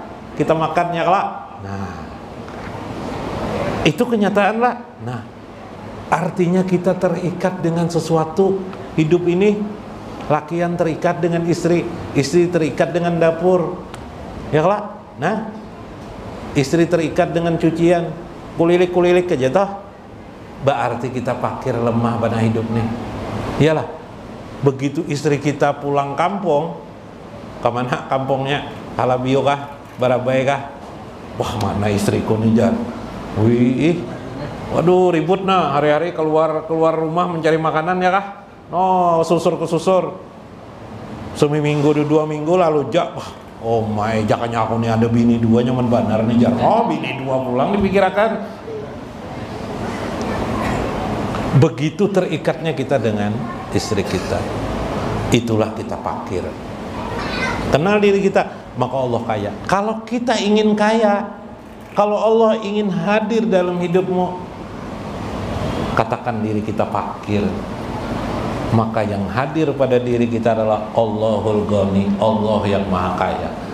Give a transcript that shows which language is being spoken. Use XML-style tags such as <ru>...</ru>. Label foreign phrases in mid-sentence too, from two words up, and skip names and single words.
<bjn>Kita makannya kelak. Nah, itu kenyataan lah. Nah, artinya kita terikat dengan sesuatu hidup ini. Lakian terikat dengan istri terikat dengan dapur. Ya kelak. Nah, istri terikat dengan cucian, kulilik aja toh. Berarti kita pakir lemah pada hidup nih. Iyalah. Begitu istri kita pulang kampung, kemana kampungnya? Halabio kah? Barabai kah? Wah, mana istriku nih Jan? Wih, waduh ribut nah, hari-hari keluar rumah mencari makanan ya kah? No, susur ke susur. Seminggu 2 minggu lalu jak,</bjn> <en>oh my,</en> <bjn>jakanya aku nih ada bini 2 nyaman benar nih Jan. Oh, bini 2 pulang dipikirkan. Begitu terikatnya kita dengan istri kita, itulah kita pakir. Kenal diri kita. maka Allah kaya. Kalau kita ingin kaya, kalau Allah ingin hadir dalam hidupmu, katakan diri kita fakir, maka yang hadir pada diri kita adalah Allahul Ghani, Allah yang maha kaya.</bjn>